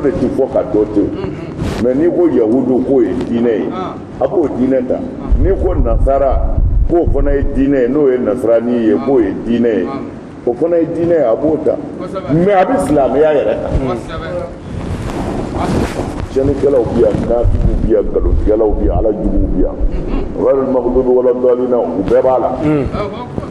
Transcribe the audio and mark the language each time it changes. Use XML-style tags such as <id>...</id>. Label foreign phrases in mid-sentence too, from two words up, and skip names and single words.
<bm>de ti fɔ ka dɔ to mais n'i ko yahudu k'o ye diinɛ ye a b'o diinɛ ta n'i ko nasara k'o fana ye diinɛ ye n'o ye nasarani ye k'o ye diinɛ ye o fana ye diinɛ ye a b'o ta mais a bɛ silamɛya yɛrɛ ta tiɲɛnikɛlaw bɛ yan nafigiw bɛ yan nkalontigɛlaw bɛ yan alajuguw bɛ yan</bm> <ar>غير المغضوب ولا الضالين</ar> <bm>u bɛɛ b'a la</bm>